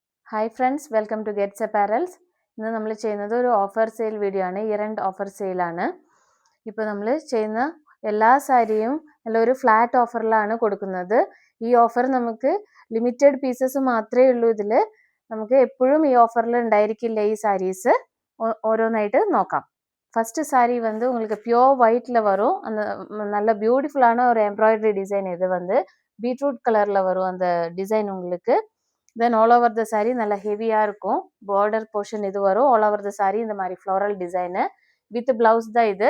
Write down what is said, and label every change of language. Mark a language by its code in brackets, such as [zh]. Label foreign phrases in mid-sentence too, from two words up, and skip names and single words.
[en] Hi friends, welcome to Gets Apparels. [ml] ഇന്ന് നമ്മൾ ചെയ്യുന്നത് ഒരു [en] offer sale video [ml] ആണ്. [en] year end offer sale [ml] ആണ്. ഇപ്പോൾ നമ്മൾ ചെയ്യുന്ന എല്ലാ സാരിയും നല്ല ഒരു ഫ്ലാറ്റ് ഓഫറിലാണ് കൊടുക്കുന്നത്. ഈ ഓഫർ നമുക്ക് [en] limited pieces [ml] മാത്രമേ ഉള്ളൂ. ഇതിൽ നമുക്ക് എപ്പോഴും ഈ ഓഫറിൽ ഉണ്ടായിരിക്കില്ല ഈ സാരീസ്. ഓരോന്നായിട്ട് നോക്കാം. [en] first saree [ta] வந்து உங்களுக்கு பியோர் ஒயிட்ல வரும். அந்த நல்ல பியூட்டிஃபுல்லான ஒரு [en] embroidery design. [ta] இது வந்து பீட்ரூட் கலர்ல வரும் அந்த டிசைன் உங்களுக்கு. [en] then all over the saree [ta] நல்லா ஹெவியாக இருக்கும். [en] border portion [ta] இது வரும். [en] all over the saree [ta] இந்த மாதிரி [en] floral design with blouse [ta] தான் இது.